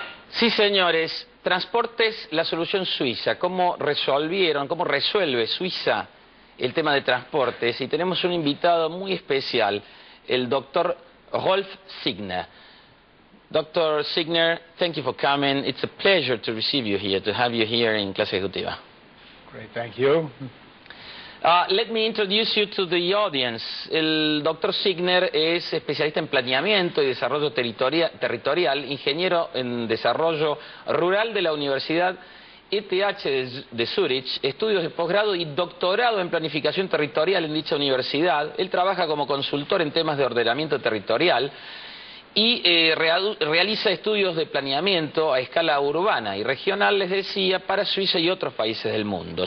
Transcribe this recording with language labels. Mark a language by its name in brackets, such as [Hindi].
[Spanish] Sí, señores, Transportes, la solución suiza. ¿Cómo resuelve Suiza el tema de transportes? Y tenemos un invitado muy especial, el doctor Rolf Signer. [English] Dr. Signer, thank you for coming. It's a pleasure to receive you here, to have you here in Clase Ejecutiva. Great, thank you. Let me introduce you to the audience. [Spanish] El doctor Signer es especialista en planeamiento y desarrollo territorial, ingeniero en desarrollo rural de la Universidad ETH de Zurich, estudios de posgrado y doctorado en planificación territorial en dicha universidad. Él trabaja como consultor en temas de ordenamiento territorial y realiza estudios de planeamiento a escala urbana y regional, les decía, para Suiza y otros países del mundo.